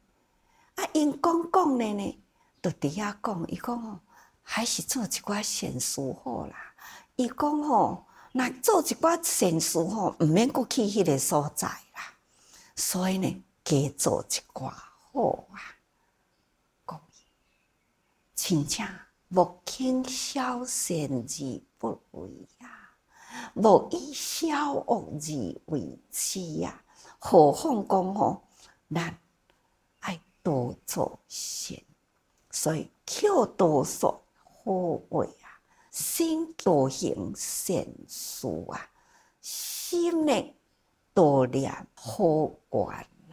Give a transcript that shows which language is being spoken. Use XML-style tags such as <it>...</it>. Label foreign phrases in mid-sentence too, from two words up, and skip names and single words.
<nan>啊，因讲的呢，就伫遐讲，伊讲吼，还是做一寡善事好啦。伊讲吼，若做一寡善事吼，毋免阁去迄个所在啦。所以呢，加做一寡好啊。讲真正莫轻小善而不为啊，莫以小恶而为之啊。何况讲吼，咱爱多做善，所以口多说好话啊，心多行善事啊，心呢多念好愿啊。</nan>